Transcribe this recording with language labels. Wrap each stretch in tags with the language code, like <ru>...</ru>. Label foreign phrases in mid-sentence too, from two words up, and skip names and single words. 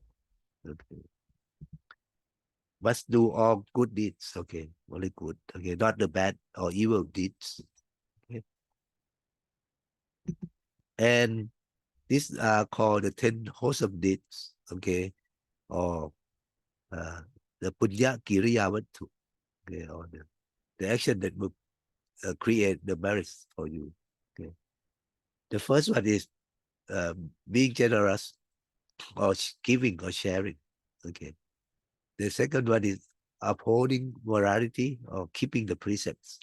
<en>Okay. Must do all good deeds. Okay, only good. Okay, not the bad or evil deeds. Okay, and These are called the 10 wholesome deeds, okay, or uh, the</en> <pi>punya kiriya vattu,</pi> <en>okay, or the action that will create the marriage for you. Okay. The first one is being generous or giving or sharing. Okay. The second one is upholding morality or keeping the precepts.</en>